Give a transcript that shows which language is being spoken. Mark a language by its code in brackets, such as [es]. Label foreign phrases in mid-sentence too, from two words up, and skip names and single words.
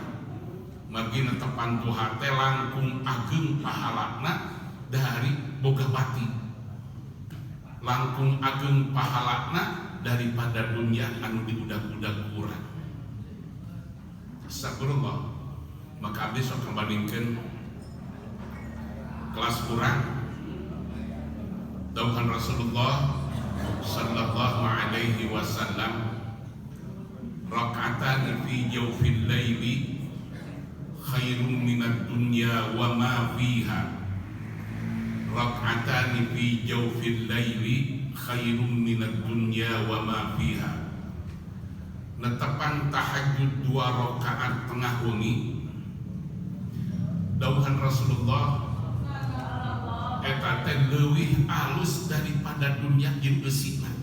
[su] Margi netepan duha teh langkung ageng pahalana dari boga bati, langkung ageng pahalana daripada dunia anu diudag-udag urang. [ar] أستغفر الله. [su] Maka abdi sok kembalikan kelas urang dawuhan Rasulullah [ar] صلى الله عليه وسلم، ركعتان في جوف الليل خير من الدنيا وما فيها. ركعتان في جوف الليل خير من الدنيا وما فيها. [su] Netepan tahajud 2 rakaat tengah wengi dawuhan Rasulullah eta teh leuwih alus daripada dunia jeung eusina.